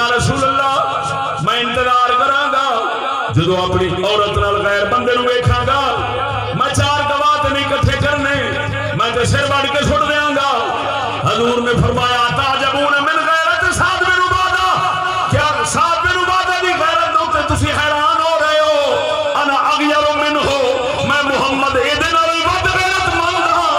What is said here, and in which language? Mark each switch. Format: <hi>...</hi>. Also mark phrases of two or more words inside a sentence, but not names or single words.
<pa>رسول اللہ میں انتظار کراں گا جدو اپنی عورت نال غیر بندے نو ویکھاں گا میں چار گواہ نہیں اکٹھے کرنے میں تے سر وڑ کے سٹ دیاں گا حضور نے فرمایا</pa> <ar>تعجبون من غیرت سعد بن عبادہ</ar> <pa>کیا سعد بن عبادہ دی غیرت تے تسی حیران ہو رہے ہو</pa> <ar>انا اغیر منہ</ar> <pa>میں محمد ایدے نال ود غیرت مند</pa>